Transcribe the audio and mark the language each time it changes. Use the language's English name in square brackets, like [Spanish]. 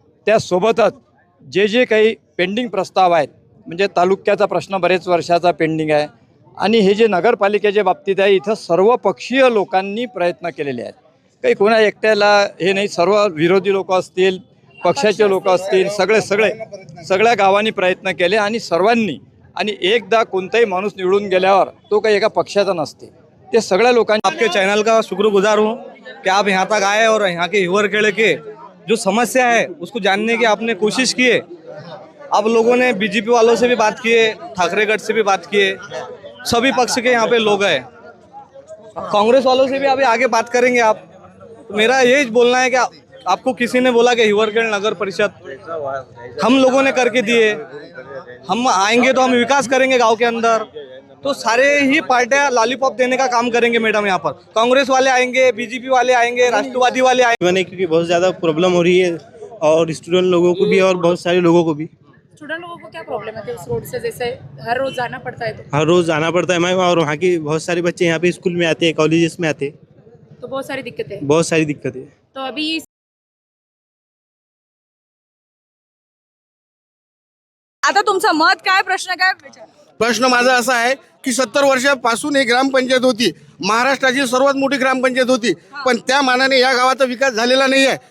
[Marathi] त्यासोबतच जे काही पेंडिंग प्रस्ताव आहेत, म्हणजे तालुक्याचा प्रश्न बरेच वर्षाचा पेंडिंग आहे आणि हे जे नगरपालिकेच्या बाबतीत आहे इथं सर्वपक्षीय लोकांनी प्रयत्न केलेले आहेत. काही कोणा एकट्याला हे नाही, सर्व विरोधी लोक असतील, पक्षाचे लोक असतील, सगळ्या गावांनी प्रयत्न केले आणि सर्वांनी. आणि एकदा कोणताही माणूस निवडून गेल्यावर तो काही एका पक्षाचा नसते, ते सगळ्या लोकांनी. [Hindi] आपके चैनल का शुक्रगुजार हूँ कि आप यहाँ तक आए और यहाँ के हिवरखेड़े के जो समस्या है उसको जानने की आपने कोशिश की है. आप लोगों ने बीजेपी वालों से भी बात किए, ठाकरे गढ़ से भी बात किए, सभी पक्ष के यहाँ पे लोग हैं. कांग्रेस वालों से भी अभी आगे बात करेंगे आप. मेरा यही बोलना है कि आपको किसी ने बोला कि हिवरखेड़ नगर परिषद हम लोगों ने करके दिए, हम आएंगे तो हम विकास करेंगे गांव के अंदर. तो सारे ही पार्टियां लॉलीपॉप देने का काम करेंगे मैडम. यहाँ पर कांग्रेस वाले आएंगे, बीजेपी वाले आएंगे, राष्ट्रवादी वाले आएंगे. क्योंकि बहुत ज़्यादा प्रॉब्लम हो रही है और स्टूडेंट लोगों को भी और बहुत सारे लोगों को भी. स्टूडेंट लोगों को क्या प्रॉब्लम है कि उस रोड से जैसे हर रोज जाना पड़ता है तो हर रोज़ जाना पड़ता है मैम, और वहाँ के बहुत सारे बच्चे यहाँ पे स्कूल में आते हैं, कॉलेजेस में आते हैं, बहुत सारी दिक्कतें हैं. बहुत सारी दिक्कतें. [Marathi] तो अभी आता तुमचं मत काय, प्रश्न काय विचार? प्रश्न माझा असा आहे की 70 वर्षापासून ही ग्रामपंचायत होती, महाराष्ट्राची सर्वात मोठी ग्रामपंचायत होती, पण त्या मानाने या गावाचा विकास झालेला नाही आहे.